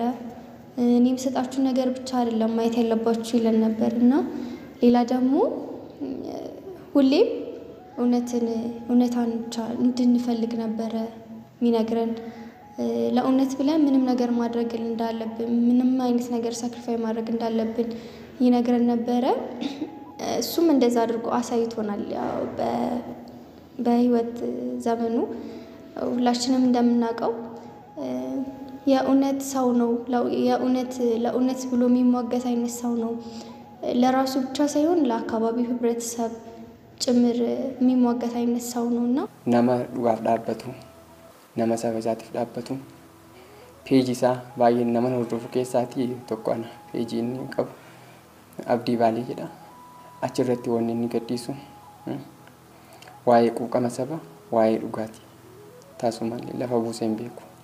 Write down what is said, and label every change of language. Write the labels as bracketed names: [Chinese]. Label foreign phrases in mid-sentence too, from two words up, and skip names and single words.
[Amharic] እኔም ሰጣችሁ ነገር ብቻ አይደለም ማየት ያለባችሁ ይለን ነበርና ሌላ ደግሞ ሁሌም እውነታን ብቻ እንድንፈልግ ነበር የሚነግረን። ለእውነት ብለን ምንም ነገር ማድረግ እንዳለብን ምንም አይነት ነገር ሳክሪፋይ ማድረግ እንዳለብን ይነግረን ነበር። እሱም እንደዛ አድርጎ አሳይቶናል። ያው በህይወት ዘመኑ ሁላችንም እንደምናውቀው የእውነት ሰው ነው። ለእውነት ብሎ የሚሟገት አይነት ሰው ነው። ለራሱ ብቻ ሳይሆን ለአካባቢው ህብረተሰብ ጭምር የሚሟገት አይነት ሰው ነውና [Oromo] nama dhugaaf dhaabbatu nama saba isaatiif dhaabbatu peejii isaa baay'een nama hordofu keessaatii tokko ana peejii inni qabu Abdii Baalee jedha. Achirratti wanni inni gadhiisu waa'ee quuqama saba waa'ee dhugaatii taasisumallee lafa buusee hin beeku.